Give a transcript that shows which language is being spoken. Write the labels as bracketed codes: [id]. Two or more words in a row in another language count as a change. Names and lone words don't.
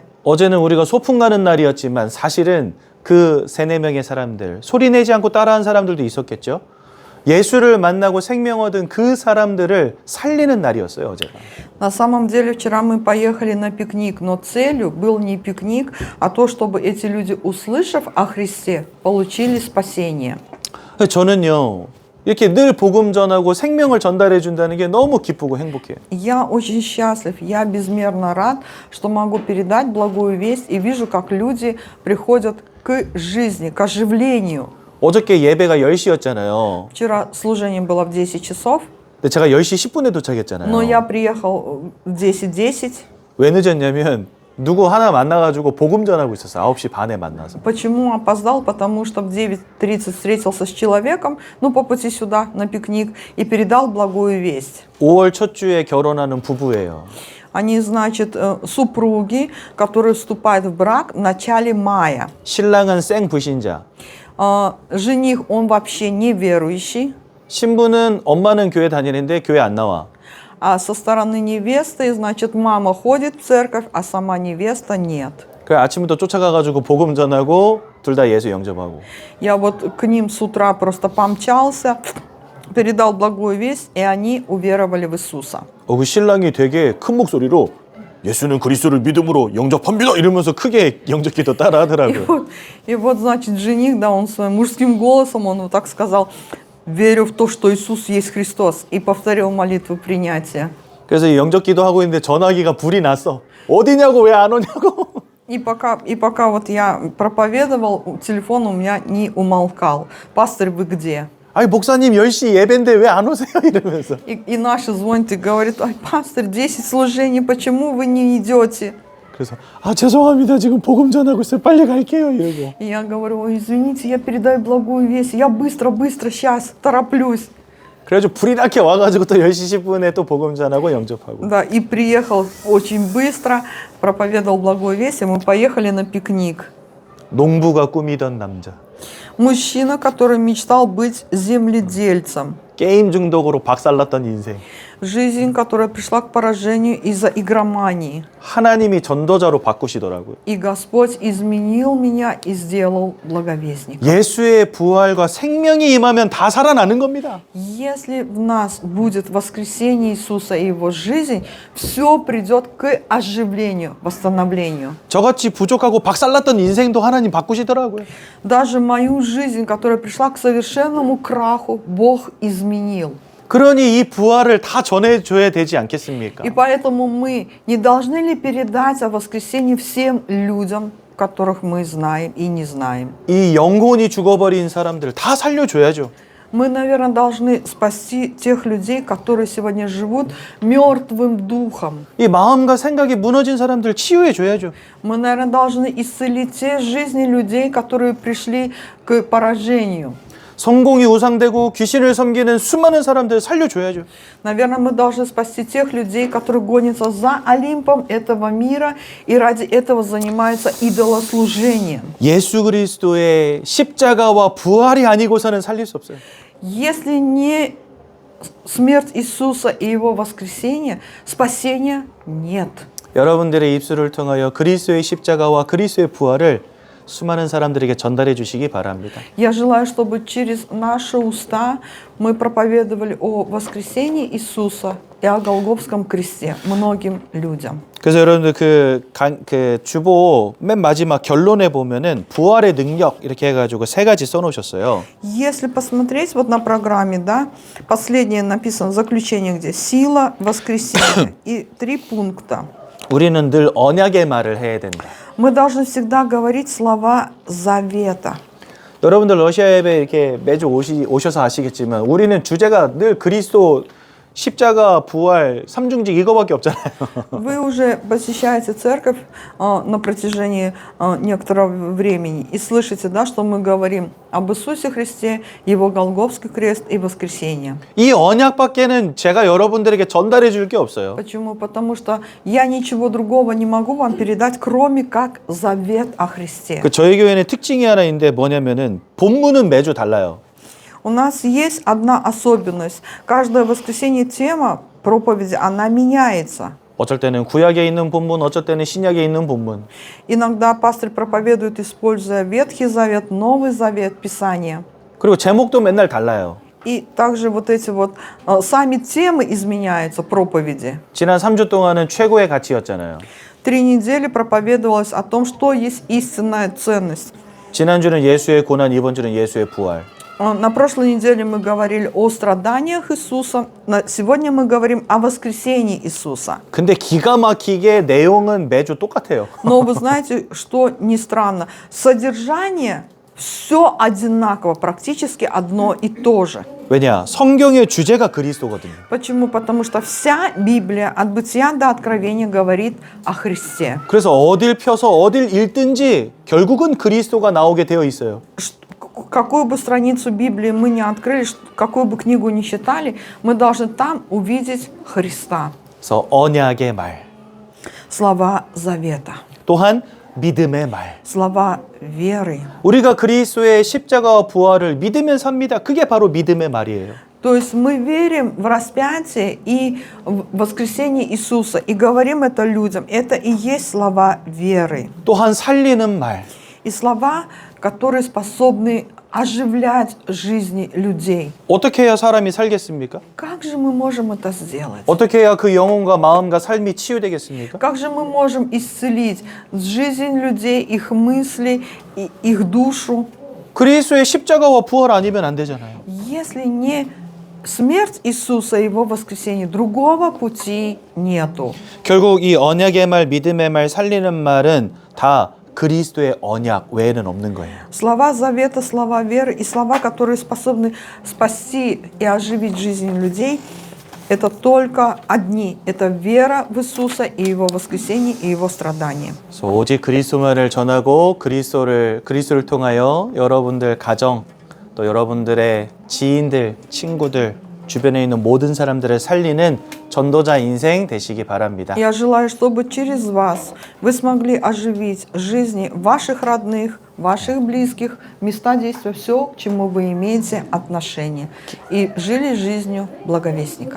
[ko] 어제는 우리가 소풍 가는 날이었지만 사실은 그 3-4명의 사람들 소리내지 않고 따라한 사람들도 있었겠죠. 예수를 만나고 생명 얻은 그 사람들을 살리는 날이었어요, 어제가. [ru] На самом деле вчера мы поехали на пикник, но целью был не пикник, а то, чтобы эти люди, услышав о Христе, получили спасение. [ko] 저는요, 이렇게 늘 복음 전하고 생명을 전달해 준다는 게 너무 기쁘고 행복해요. [ru] Я очень счастлив, я безмерно рад, что могу передать благую весть и вижу, как люди приходят к жизни, к оживлению. [ko] 어저께 예배가 10시였잖아요. [ru] Вчера служение было в 10 часов, [ko] 근데 제가 10시 10분에 도착했잖아요. [ru] но я приехал в 10:10. [ko] 왜 늦었냐면 누구 하나 만나가지고 복음 전하고 있었어. 9시 반에 만나서. [ru] Почему опоздал? Потому что в 9:30 встретился с человеком, ну, по пути сюда, на пикник, и передал благую весть. [ko] 5월 첫 주에 결혼하는 부부예요. [ru] Они, значит, супруги, которые вступают в брак в начале мая. [ko] 신랑은 생 불신자. [ru] Жених, он вообще не верующий. [ko] 신부는 엄마는 교회 다니는데 교회 안 나와. [ru] А со стороны невесты, значит, мама ходит в церковь, а сама невеста нет. [ko] 그래 아침부터 쫓아가가지고 복음 전하고 둘 다 예수 영접하고. [ru] Я вот к ним с утра просто помчался, передал благую весть, и они уверовали в Иисуса. [ko] 그 신랑이 되게 큰 목소리로 예수는 그리스도를 믿음으로 영접합니다 이러면서 크게 영접기도 따라 하더라고요. [ru] И вот, значит, жених, да, он своим мужским голосом, он вот так сказал: верю в то, что Иисус есть Христос, и повторил молитву принятия. [ko] 그래서 영접기도 하고 있는데 전화기가 불이 났어. 어디냐고 왜 안 오냐고. [ru] И пока вот я проповедовал, телефон у меня не умолкал. Пастор, вы где? [ko] 아니 목사님 10시 예배인데 왜 안 오세요 이러면서. [ru] И наши звонят и говорят: ай, пастор, 10 служений, почему вы не идете? [ko] 그래서 죄송합니다 지금 복음 전하고 있어요 빨리 갈게요 이러고. [ru] И я говорю: ой, извините, я передаю благую весть, я быстро, сейчас, тороплюсь. [ko] 그래가지고 불이 나게 와가지고 또 10시 10분에 또 복음 전하고 영접하고. [ru] Да, и приехал очень быстро, проповедовал благую весть, и мы поехали на пикник. [ko] 농부가 꾸미던 남자. [ru] Мужчина, который мечтал быть земледельцем. [ko] 게임 중독으로 박살났던 인생. [ru] Жизнь, которая пришла к поражению из-за игромании. [ko] 하나님이 전도자로 바꾸시더라고요. [ru] И Господь изменил меня и сделал благовестником. [ko] 예수의 부활과 생명이 임하면 다 살아나는 겁니다. [ru] Если в нас будет воскресение Иисуса и Его жизнь, все придет к оживлению, восстановлению. [ko] 저같이 부족하고 박살났던 인생도 하나님 바꾸시더라고요. [ru] Даже мою жизнь, которая пришла к совершенному краху, Бог изменил. [ko] 그러니 이 부활을 다 전해줘야 되지 않겠습니까? [ru] И поэтому мы не должны ли передать о воскресении всем людям, которых мы знаем и не знаем? [ko] 이 영혼이 죽어버린 사람들 다 살려줘야죠. [ru] Мы, наверное, должны спасти тех людей, которые сегодня живут мертвым духом. [ko] 이 마음과 생각이 무너진 사람들 치유해줘야죠. [ru] Мы, наверное, должны исцелить те жизни людей, которые пришли к поражению. [ko] 성공이 우상되고 귀신을 섬기는 수많은 사람들을 살려줘야죠. [ru] Наверное, мы должны спасти тех людей, которые гонятся за Олимпом этого мира и ради этого занимаются идолослужением. [ko] 예수 그리스도의 십자가와 부활이 아니고서는 살릴 수 없어요. [ru] Если не смерть Иисуса и Его воскресение, спасения нет. [ko] 여러분들의 입술을 통하여 그리스도의 십자가와 그리스도의 부활을 수많은 사람들에게 전달해 주시기 바랍니다. [ru] Я желаю, чтобы через наши уста мы проповедовали о воскресении Иисуса и о Голгофском кресте многим людям. [ko] 그래서 여러분들 그 주보 맨 마지막 결론에 보면은 부활의 능력 이렇게 해가지고 3가지 써놓으셨어요. [ru] Если посмотреть вот на программе, да, последнее написано заключение, где сила воскресения и 3 пункта. [ko] 우리는 늘 언약의 말을 해야 된다. [ru] Мы должны всегда говорить слова завета. [ko] 여러분들 러시아 예배 이렇게 매주 오셔서 아시겠지만 우리는 주제가 늘 그리스도 십자가 부활 삼중직 이거밖에 없잖아요. [ru] Вы уже посещаете церковь на протяжении некоторого времени и слышите, да, что мы говорим об Иисусе Христе, Его Голгофский крест и воскресение. [ko] 이 언약밖에는 제가 여러분들에게 전달해 줄 게 없어요. [ru] Почему? Потому что я ничего другого не могу вам передать, кроме как завет о Христе. [ko] 그 저희 교회는 특징이 하나 있는데 뭐냐면은 본문은 매주 달라요. [ru] У нас есть одна особенность. Каждое воскресенье тема проповеди, она меняется. [ko] 어쩔 때는 구약에 있는 본문, 어쩔 때는 신약에 있는 본문. [ru] Иногда пастор проповедует, используя Ветхий Завет, Новый Завет, Писание. [ko] 그리고 제목도 맨날 달라요. [ru] И также вот эти вот сами темы изменяются, проповеди. [ko] 지난 3주 동안은 최고의 가치였잖아요. [ru] 3 недели проповедовалось о том, что есть истинная ценность. [ko] 지난주는 예수의 고난, 이번 주는 예수의 부활. [ru] На прошлой неделе мы говорили о страданиях Иисуса, сегодня мы говорим о воскресении Иисуса. [ko] 근데 기가 막히게 내용은 매주 똑같아요. [ru] Но вы знаете, что не странно, содержание все одинаково, практически одно и то же. [ko] 왜냐? 성경의 주제가 그리스도거든요. [ru] Почему? Потому что вся Библия от Бытия до Откровения говорит о Христе. [ko] 그래서 어딜 펴서 어딜 읽든지 결국은 그리스도가 나오게 되어 있어요. [ru] Какую бы страницу Библии мы ни открыли, какую бы книгу ни читали, мы должны там увидеть Христа. [ko] 그래서 언약의 말, [ru] Слова завета, [ko] 또한 믿음의 말. [ru] слова веры. [ko] 우리가 그리스도의 십자가와 부활을 믿으면 삽니다. 그게 바로 믿음의 말이에요. [ru] То есть мы верим в распятие и в воскресение Иисуса и говорим это людям. Это и есть слова веры. [ko] 또한 살리는 말. [ru] И слова, которые способны оживлять жизни людей. [ko] 어떻게 해야 사람이 살겠습니까? [ru] Как же мы можем это сделать? [ko] 어떻게 해야 그 영혼과 마음과 삶이 치유되겠습니까? [ru] Как же мы можем исцелить жизнь людей, их мысли, и их душу, [ko] 그리스도의 십자가와 부활 아니면 안 되잖아요. [ru] если не смерть Иисуса и Его воскресение, другого пути нету. [ko] 결국 이 언약의 말, 믿음의 말, 살리는 말은 다 그리스도의 언약 외에는 없는 거예요. [ru] Слова завета, слова веры и слова, которые способны спасти и оживить жизнь людей, это только одни. Это вера в Иисуса и Его воскресение и Его страдания. [ko] 그래서 오직 그리스도만을 전하고 그리스도를 통하여 여러분들 가정 또 여러분들의 지인들, 친구들, 주변에 있는 모든 사람들을 살리는 전도자 인생 되시기 바랍니다. [ru] Я желаю, чтобы через вас вы смогли оживить жизни ваших родных, ваших близких, места действия, все, к чему вы имеете отношение, и жили жизнью благовестника.